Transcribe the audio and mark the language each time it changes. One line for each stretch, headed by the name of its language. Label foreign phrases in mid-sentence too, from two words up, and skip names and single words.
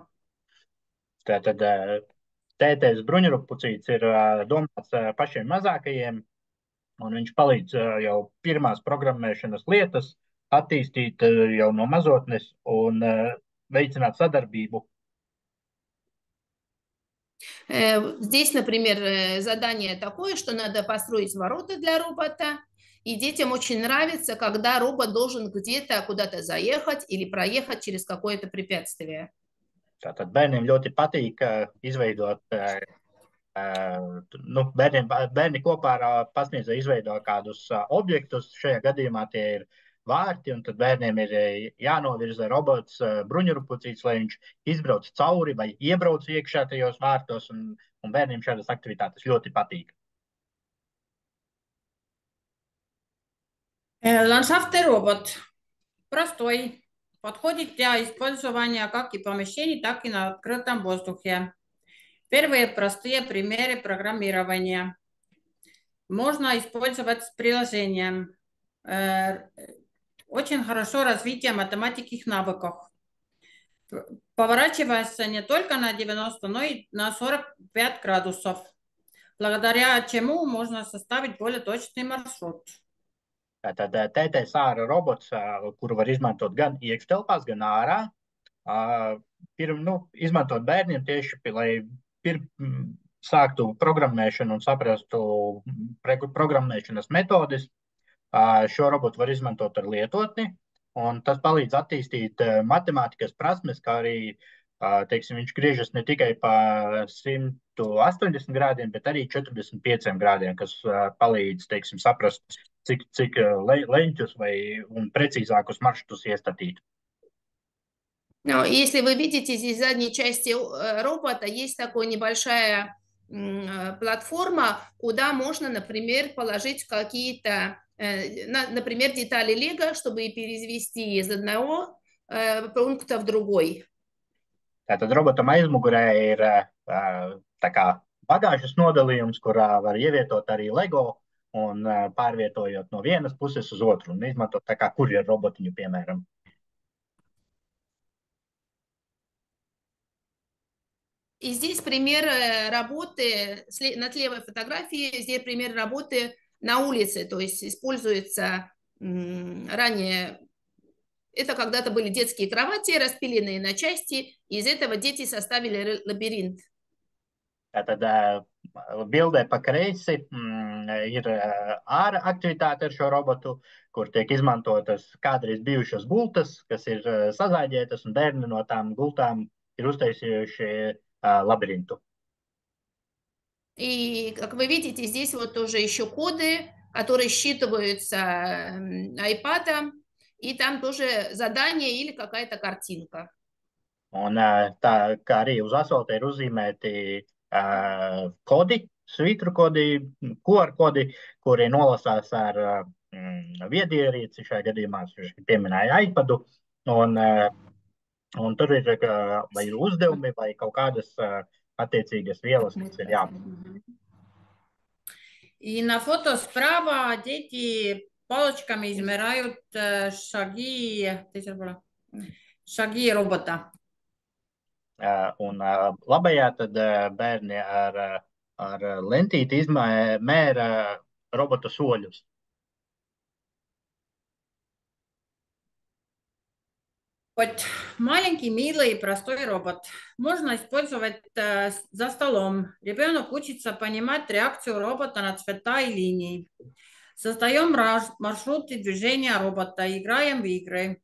Latvian: Tātad tētēs bruņurupucīts ir domāts pašiem mazākajiem, un viņš palīdz jau pirmās programmēšanas lietas attīstīt jau no mazotnes un veicināt sadarbību.
Russian: Здесь, например, задание такое, что надо построить ворота для робота, и детям очень нравится, когда робот должен где-то куда-то заехать или проехать через какое-то препятствие.
Latvian: Tātad bērniem ļoti patīk izveidot, bērni kopā ar pasniedzēju izveido kādus objektus. Šajā gadījumā tie ir vārti, un tad bērniem ir jānovirza robots bruņurupucīts, lai viņš izbrauc cauri vai iebrauc iekšā tajos vārtos, un bērniem šādas aktivitātes ļoti patīk.
Russian: Ландшафтный робот. Простой. Подходит для использования как и помещений, так и на открытом воздухе. Первые простые примеры программирования. Можно использовать с приложением. Очень хорошо развитие математических навыков. Поворачивается не только на 90, но и на 45 градусов, благодаря чему можно составить более точный маршрут.
Latvian: Tātad TTS ārā robots, kuru var izmantot gan iekštelpās, gan ārā. Izmantot bērniem tieši, lai sāktu programmēšanu un saprastu programmēšanas metodes. Šo robotu var izmantot ar lietotni, un tas palīdz attīstīt matemātikas prasmes, kā arī, teiksim, viņš griežas ne tikai pa 180 grādiem, bet arī 45 grādiem, kas palīdz, teiksim, saprast, cik leņķus un precīzākus maršrutus iestatīt.
Russian: Если вы видите, здесь в задней части робота есть такая небольшая платформа, куда можно, например, положить какие-то, например, детали Лего, чтобы перевести из одного пункта в другой.
Latvian: Tātad robotam aizmugurē ir tā kā bagāžas nodalījums, kurā var ievietot arī Lego un pārvietojot no vienas puses uz otru un izmantot tā kā kurjeru robotiņu, piemēram.
Russian: И здесь пример работы, на левой фотографии, здесь пример работы на улице, то есть используется ранее, это когда-то были детские кровати, распиленные на части, из этого дети составили лабиринт.
Latvian: Tātad bildē pa kreisi ir ārā aktivitāte ar šo robotu, kur tiek izmantotas kādreiz bijušas gultas, kas ir sazāģētas, un bērni no tām gultām ir uztaisījuši лабиринту.
Russian: И, как вы видите, здесь вот тоже еще коды, которые считываются iPad, и там тоже задание или какая-то картинка.
Latvian: Un tā kā arī uz asfalta ir uzzīmēti kodi, svītru kodi, QR kodi, kuri nolasās ar viedierīci, šajā gadījumā pieminēja iPadu, un tur ir vai uzdevumi vai kaut kādas attiecīgas vielas, kas ir jāpārāk.
Russian: И на фото справа дети палочками измеряют шаги робота.
Latvian: Un labajā tad bērni ar lentīti mēra robota soļus.
Russian: Вот маленький, милый, простой робот. Можно использовать за столом. Ребенок учится понимать реакцию робота на цвета и линии. Создаем маршруты движения робота, играем в игры.